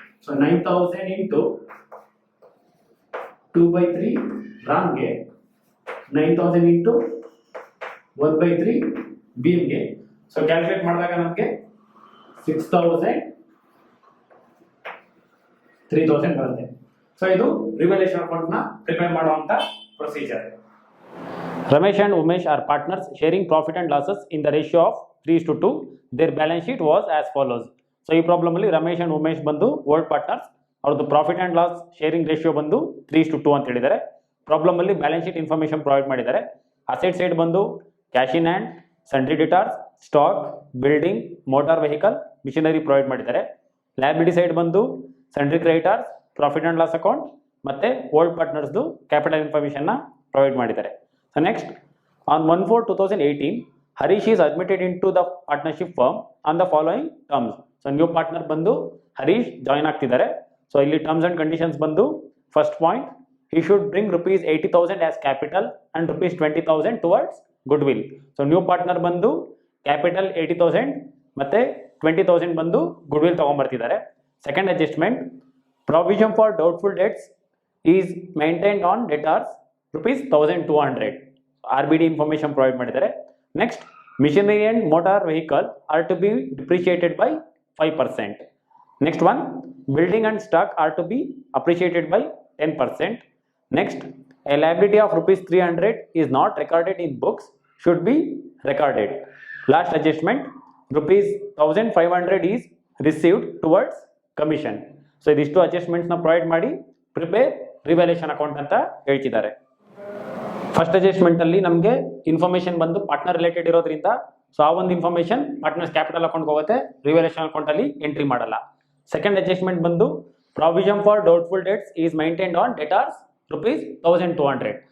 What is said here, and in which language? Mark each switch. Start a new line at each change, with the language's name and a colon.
Kannada: So 9,000 into 2/3 ರಾಮ್ಗೆ, 9,000 into 1/3 ಭೀಮ್ಗೆ. So calculate ಮಾಡಿದಾಗ ನಮಗೆ 6,000 3,000 ಬರುತ್ತೆ. ಸೊ ಇದು ರಿವಲ್ಯೂಷನ್ ಅಕೌಂಟ್ ನ ಪ್ರಿಪೇರ್ ಮಾಡುವಂತ procedure.
English: Ramesh and Umesh are partners sharing profit and losses in the ratio of 3:2. Their balance sheet was as follows.
Kannada: So ಈ problem ಅಲ್ಲಿ Ramesh and Umesh ಬಂದು old partners, ಅವ್ರದ್ದು profit and loss sharing ratio ಬಂದು 3:2 ಅಂತ ಹೇಳಿದ್ದಾರೆ. Problem ಅಲ್ಲಿ balance sheet information provide ಮಾಡಿದ್ದಾರೆ. Asset side ಬಂದು cash in hand, sundry ಡಿಟಾರ್ಸ್, stock, building, motor vehicle, missionary provide ಮಾಡಿದ್ದಾರೆ. ಲಯಬಿಲಿಟಿ ಸೈಡ್ ಬಂದು sundry creditors, profit and loss account ಮತ್ತೆ ಓಲ್ಡ್ ಪಾರ್ಟ್ನರ್ಸ್ದು ಕ್ಯಾಪಿಟಲ್ ಇನ್ಫಾರ್ಮೇಶನ್ ನ ಪ್ರೊವೈಡ್ ಮಾಡಿದ್ದಾರೆ.
English: So next, on 1/4/2018, Harish is admitted into the partnership firm on the following terms. So new partner
Kannada: ಬಂದು Harish join ಆಗ್ತಿದ್ದಾರೆ.
English: So ಇಲ್ಲಿ terms and conditions ಬಂದು first point, he should bring rupees 80,000 as capital and rupees 20,000 towards goodwill.
Kannada: So new partner ಬಂದು capital 80,000 ಮತ್ತೆ 20,000 ಬಂದು goodwill ತಗೊಂಡ್ಬರ್ತಿದ್ದಾರೆ.
English: Second adjustment, provision for doubtful debts is maintained on debtors rupees 1,200.
Kannada: RBD information provide ಮಾಡಿದ್ದಾರೆ.
English: Next, machinery and motor vehicle are to be depreciated by 5%. Next one, building and stock are to be appreciated by 10%. Next, a liability of rupees 300 is not recorded in books should be recorded. Last adjustment, rupees 1,500 is received towards commission.
Kannada: So ಇದಿಷ್ಟು adjustments ನ provide ಮಾಡಿ prepare revaluation account ಅಂತ ಹೇಳ್ತಿದ್ದಾರೆ. First adjustment ಅಲ್ಲಿ ನಮಗೆ information ಬಂದು partner related ಇರೋದ್ರಿಂದ so ಆ ಒಂದು ಇನ್ಫಾರ್ಮೇಶನ್ ಪಾರ್ಟ್ನರ್ಸ್ ಕ್ಯಾಪಿಟಲ್ ಅಕೌಂಟ್ ಹೋಗುತ್ತೆ, ರಿವ್ಯಾಲ್ಯೂಯೇಷನ್ ಅಕೌಂಟ್ ಅಲ್ಲಿ ಎಂಟ್ರಿ ಮಾಡಲ್ಲ.
English: Second adjustment ಬಂದು provision for doubtful debts is maintained on debtors rupees 1,200.